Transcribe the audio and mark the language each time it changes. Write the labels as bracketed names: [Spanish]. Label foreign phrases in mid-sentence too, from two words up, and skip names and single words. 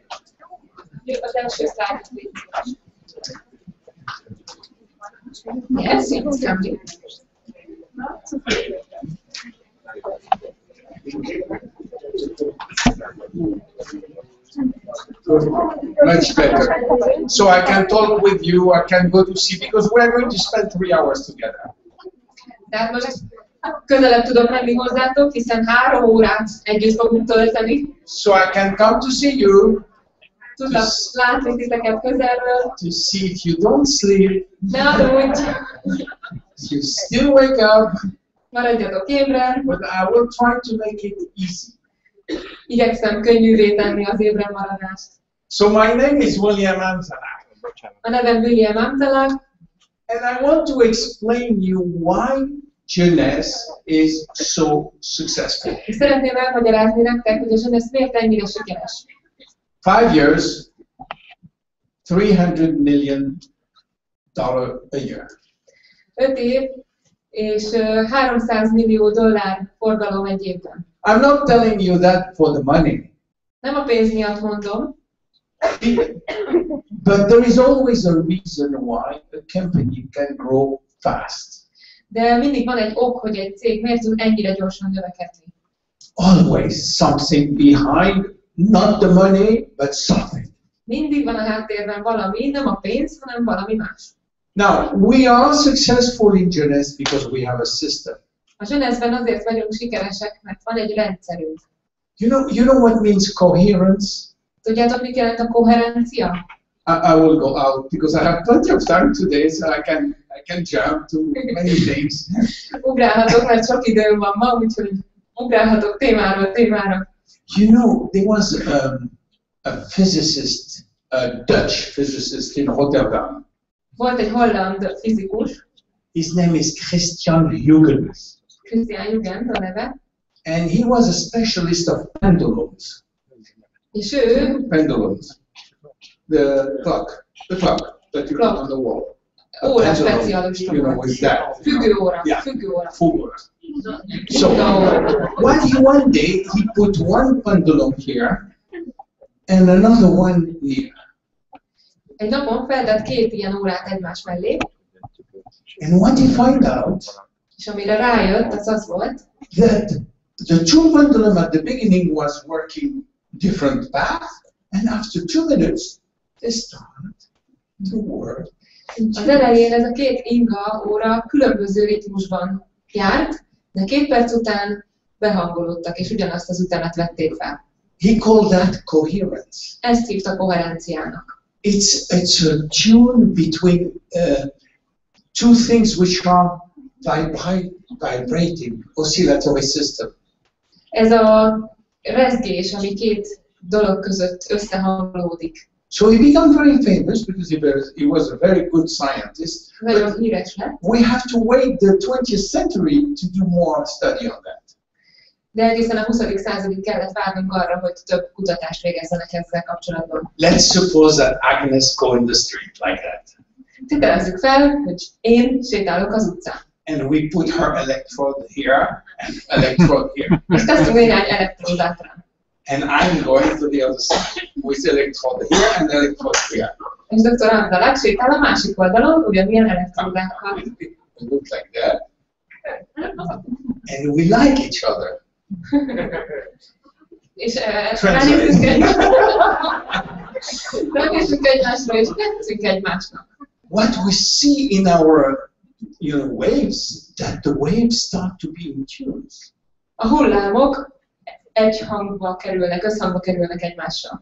[English] Yes, it's coming. Much better. So I can talk with you, I can go to see, because we're going to spend 3 hours together. [Hungarian] Tehát most közelebb tudok menni hozzátok, hiszen 3 órát együtt fogunk tölteni. [English] So I can come to see you. [Hungarian] Tudok látni titeket közelről. [English] To see if you don't sleep. [Hungarian] Ne aludj! [English] You still wake up. [Hungarian] Maradjatok ébren. [English] But I will try to make it easy. [Hungarian] Igyekszem könnyűvé tenni az ébren maradást. [English] So my name is William Amzallag. [Hungarian] A nevem William Amzallag. [English] And I want to explain you why Jeunessel is so successful. [Hungarian] És szeretném elmagyarázni nektek, hogy a Jeunessel miért ennyire sikeres. [English] 5 years, $300 million a year. [Hungarian] 5 év és $300 millió forgalom egy évben. [English] I'm not telling you that for the money. [Hungarian] Nem a pénz miatt mondom. [English] But there is always a reason why a company can grow fast. [Hungarian] De mindig van egy ok, hogy egy cég miért tud ennyire gyorsan növekedni. [English] Always something behind, not the money, but something. [Hungarian] Mindig van a háttérben valami, nem a pénz, hanem valami más. [English] Now, we are successful in Jeunessel because we have a system. [Hungarian] A Jeunessel azért vagyunk sikeresek, mert van egy rendszerünk. [English] You know what means coherence? [Hungarian] Tudjátok, mit jelent a koherencia? [English] I will go out because I have plenty of time today, so I can jump to many things. [Hungarian] Ugrálhatok, mert sok időm van ma, úgyhogy ugrálhatok témáról témára. [English] You know, there was a physicist, a Dutch physicist in Rotterdam. [Hungarian] Volt egy holland fizikus. [English] His name is Jeunessel. [Hungarian] Jeunessel a neve. [English] And he was a specialist of pendulums. [Hungarian] És ő [English] pendulums. The clock that you put on the wall. [Hungarian] Óra specialista. [English] You know, with that. [Hungarian] Függőóra. [English] Yeah. [Hungarian] Függőóra. [English] So one day he put one pendulum here and another one here. [Hungarian] Egy napon feltett 2 ilyen órát egymás mellé. [English] And what he found out? [Hungarian] És amire rájött, az volt, [English] that the two pendulum at the beginning was working different path, and after 2 minutes they start to work. [Hungarian] Az elején ez a 2 inga óra különböző ritmusban járt, de 2 perc után behangolódtak, és ugyanazt az ütemet vették fel. [English] He called that coherence. [Hungarian] Ezt hívta koherenciának. [English] It's a tune between two things which are vibrating, oscillatory system. [Hungarian] Ez a rezgés, ami 2 dolog között összehangolódik. [English] So he became very famous because he was a very good scientist. [Hungarian] Nagyon híres lett. [English] We have to wait the 20th century to do more study on that. [Hungarian] De egészen a 20. századig kellett várnunk arra, hogy több kutatást végezzenek ezzel kapcsolatban. [English] Let's suppose that Agnes go in the street like that. [Hungarian] Tételezzük fel, hogy én sétálok az utcán. [English] And we put her electrode here and electrode here. [Hungarian] És teszünk néhány elektródát rá. [English] and I'm going to the other side with electrode here and electrode here. [Hungarian] És dr. Amzallag sétál a másik oldalon, ugyanilyen elektródákkal. [English] It looks like that. And we like each other. [Hungarian] És ránézzünk egymásra, és tetszünk egymásnak. [English] What we see in our waves, that the waves start to be in tune. [Hungarian] A hullámok egy hangba kerülnek, összhangba kerülnek egymással.